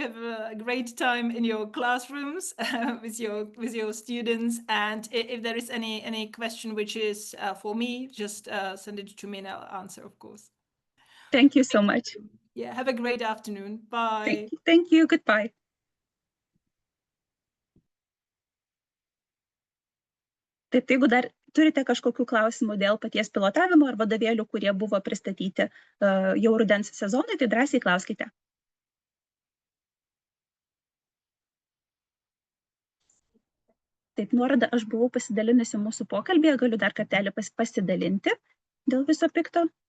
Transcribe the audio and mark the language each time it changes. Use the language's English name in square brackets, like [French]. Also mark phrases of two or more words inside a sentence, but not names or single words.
[English] Have a great time in your classrooms with your students. And if there is any question which is for me, just send it to me and I'll answer, of course. Thank you so much. Yeah, have a great afternoon. Bye. Thank you. Goodbye. [Lithuanian] Taip, jeigu dar turite kažkokių klausimų dėl paties pilotavimo ar vadovėlių, kurie buvo pristatyti jau rudens sezonui, tai drąsiai klauskite. Taip, nuorodą aš buvau pasidalinusi mūsų pokalbėje, galiu dar kartelį pasidalinti dėl viso pikto.